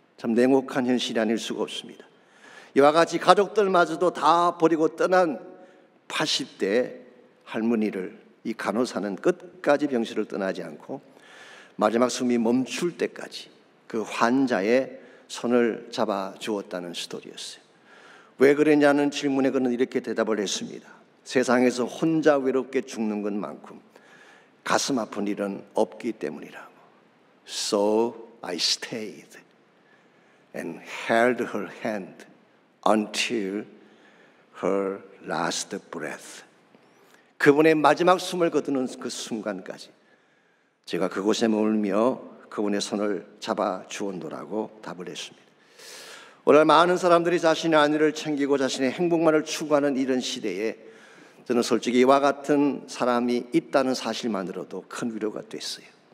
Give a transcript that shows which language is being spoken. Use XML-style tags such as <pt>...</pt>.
<ko>참 냉혹한 현실이 아닐 수가 없습니다. 이와 같이 가족들마저도 다 버리고 떠난 80대 할머니를 이 간호사는 끝까지 병실을 떠나지 않고 마지막 숨이 멈출 때까지 그 환자의 손을 잡아 주었다는 스토리였어요. 왜 그랬냐는 질문에 그는 이렇게 대답을 했습니다. 세상에서 혼자 외롭게 죽는 것만큼 가슴 아픈 일은 없기 때문이라고.</ko> <en>So I stayed and held her hand until her last breath.</en> <ko>그분의 마지막 숨을 거두는 그 순간까지 제가 그곳에 머물며 그분의 손을 잡아 주온도라고 답을 했습니다. 오늘 많은 사람들이 자신의 안위를 챙기고 자신의 행복만을 추구하는 이런 시대에 저는 솔직히 이와 같은 사람이 있다는 사실만으로도 큰 위로가 됐어요.</ko>